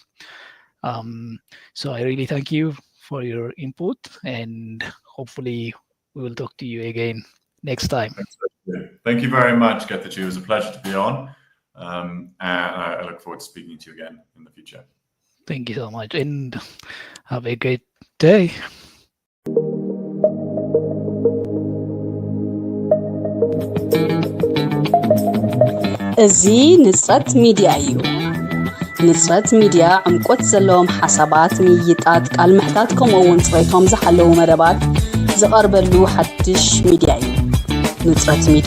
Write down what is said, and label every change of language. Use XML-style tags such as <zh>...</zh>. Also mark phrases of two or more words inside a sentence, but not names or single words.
<en>So I really thank you for your input, and hopefully we will talk to you again next time. Thank you very much, Getachew. It was a pleasure to be on, and I look forward to speaking to you again in the future. Thank you so much, and have a great day.</en> <ti>እዚ ንጽረት ሚድያ እዩ። ንጽረት ሚድያ ዕምቆት ዘለዎም ሓሳባት፣ ምይይጣት፣ ቃል ምሕታት ከምኡ'ውን ጽሬቶም ዝሓለዉ መደባት ዝቐርበሉ ሓድሽ ሚድያ እዩ። ንጽረት ሚድያ</ti>